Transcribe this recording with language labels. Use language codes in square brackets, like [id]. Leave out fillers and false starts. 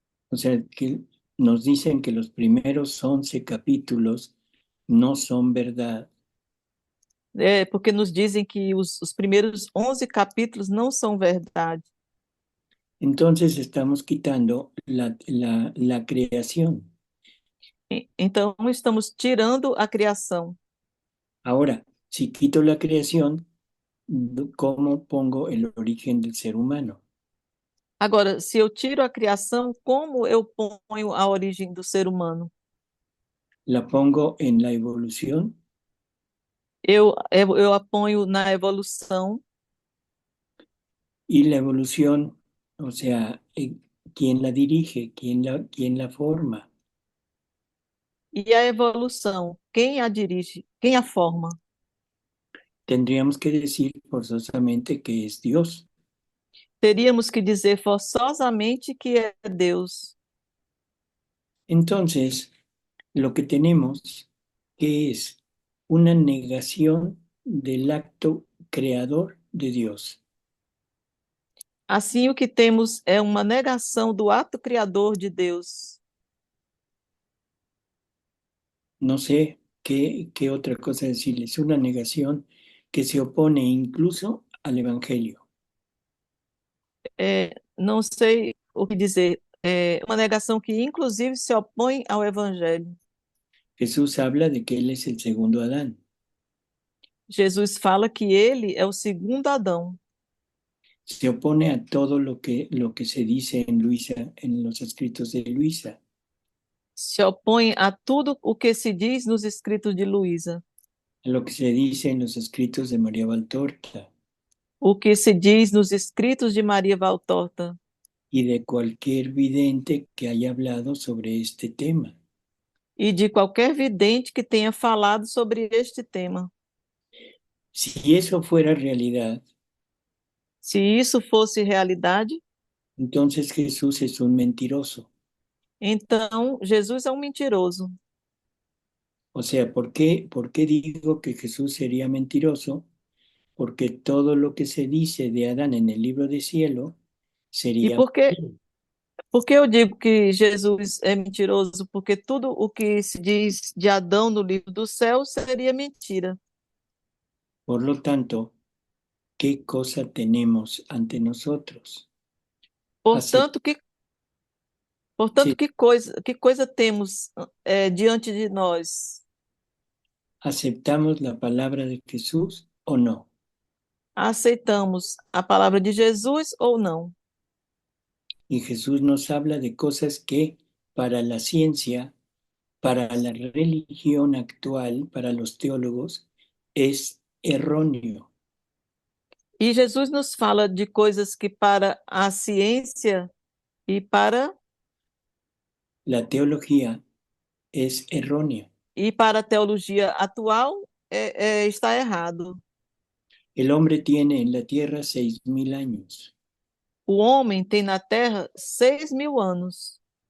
[es] o sea, que nos dicen que los primeros 11 capítulos no son verdad. [pt] porque nos dizem que os primeiros 11 capítulos não são verdade. [es] Entonces estamos quitando la creación. [pt] Então, estamos tirando a criação. [es] Ahora, si quito la creación, ¿cómo pongo el origen del ser humano? [pt] Agora, se eu tiro a criação, como eu ponho a origem do ser humano? [es] ¿La pongo en la evolución? [pt] Eu a ponho na evolução. [es] Y la evolución, o sea, ¿quién la dirige? ¿Quién la forma? [pt] E a evolução, quem a dirige? Quem a forma? [es] Tendríamos que decir forzosamente que es Dios. [pt] Teríamos que dizer forçosamente que é Deus. [es] Entonces, lo que tenemos que es una negación del acto creador de Dios. [pt] Assim, o que temos é uma negação do ato criador de Deus. [es] No sé qué otra cosa decirles. Una negación que se opone incluso al Evangelio. [pt] Não sei o que dizer. É uma negação que, inclusive, se opõe ao Evangelho. [es] Jesús habla de que Él es el segundo Adán. [pt] Jesus fala que ele é o segundo Adão. [es] Se opone a todo lo que se dice en Luisa, en los escritos de Luisa. [pt] Se opõe a tudo o que se diz nos escritos de Luísa. [es] A lo que se dice en los escritos de María Valtorta. [pt] O que se diz nos escritos de Maria Valtorta. [es] Y de cualquier vidente que haya hablado sobre este tema. [pt] E de qualquer vidente que tenha falado sobre este tema. [es] Si eso fuera realidad, [pt] se isso fosse realidade, [es] entonces Jesús es un mentiroso. [pt] Então Jesus é um mentiroso. [es] O sea, ¿por qué digo que Jesús sería mentiroso? Porque todo lo que se dice de Adán en el libro de cielo sería... [pt] E por que eu digo que Jesus é mentiroso? Porque tudo o que se diz de Adão no livro do céu seria mentira. [es] Por lo tanto, ¿qué cosa tenemos ante nosotros? [pt] Portanto, [es] Sí. [pt] que coisa temos diante de nós? [es] ¿Aceptamos la palabra de Jesús o no? [pt] Aceitamos a palavra de Jesus ou não? [es] Y Jesús nos habla de cosas que para la ciencia, para la religión actual, para los teólogos, es erróneo. [pt] E Jesus nos fala de coisas que para a ciência e para [es] La teología es erróneo. [pt] a teologia atual está errado. [es] El hombre tiene en la tierra 6.000 años. [pt] O homem tem na Terra 6.000 anos.